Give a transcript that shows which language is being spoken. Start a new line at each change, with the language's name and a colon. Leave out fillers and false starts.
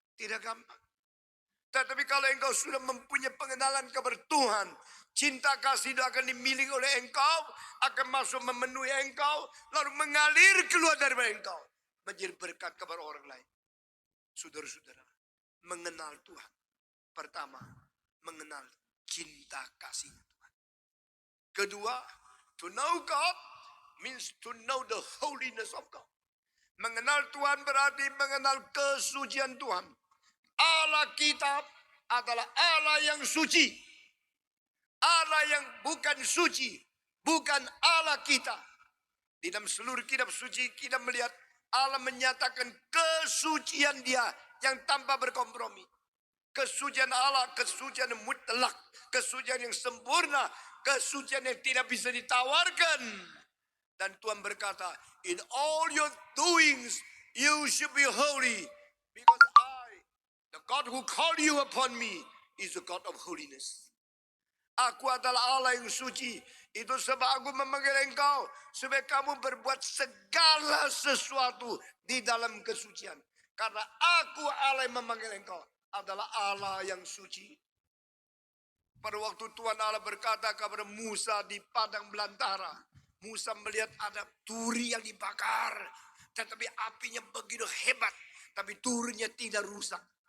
Indonesian: Tidak gampang. Tetapi kalau engkau sudah mempunyai pengenalan kepada Tuhan, cinta kasih itu akan dimiliki oleh engkau, akan masuk memenuhi engkau, lalu mengalir keluar dari engkau, menjadi berkat kepada orang lain. Saudara-saudara, mengenal Tuhan. Pertama, mengenal cinta kasih Tuhan. Kedua,
English: to know God means to know the holiness of God.
Indonesian: Mengenal Tuhan berarti mengenal kesucian Tuhan. Allah kita adalah Allah yang suci. Allah yang bukan suci, bukan Allah kita. Di dalam seluruh kitab suci kita melihat Allah menyatakan kesucian Dia yang tanpa berkompromi. Kesucian Allah, kesucian yang mutlak, kesucian yang sempurna, kesucian yang tidak bisa ditawarkan. Dan Tuhan berkata,
English: "In all your doings, you should be holy. Because the God who called you upon me, is the God of holiness."
Indonesian: Aku adalah Allah yang suci. Itu sebab aku memanggil engkau, supaya kamu berbuat segala sesuatu di dalam kesucian. Karena aku Allah yang memanggil engkau, adalah Allah yang suci. Pada waktu Tuhan Allah berkata kepada Musa di padang belantara, Musa melihat ada duri yang dibakar, tetapi apinya begitu hebat, tapi durinya tidak rusak.